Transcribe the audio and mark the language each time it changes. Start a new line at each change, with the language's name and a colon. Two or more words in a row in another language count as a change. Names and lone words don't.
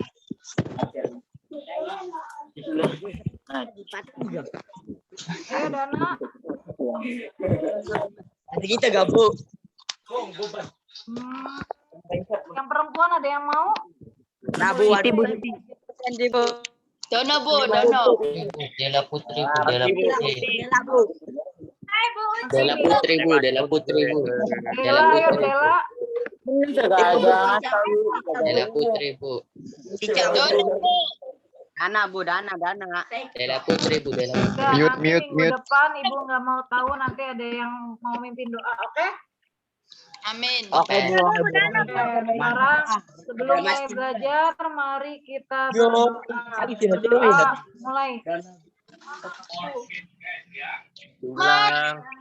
Indonesian: Ayo Dana. Nanti kita gabung. Yang teman-teman ada yang mau? Nah, Bu, ada Bu. Dono, Bu, Dono. Dela Putri, Bu. Dela Putri. Hai Bu. Dela Putri, Bu. Dela Putri, Bu. Dela, ayo Dela. Dela Putri, Bu. Dono, Bu. Dana, Bu, Dana. Dela Putri, Bu. Dela Putri. Udah, Mute, nanti mute, minggu mute. depan Ibu nggak mau tahu nanti ada yang mau mimpin doa, oke? Amin. Oke, Bu. Oke, sekarang sebelum mulai belajar, mari kita berdoa. Berdoa, mulai. Ulang.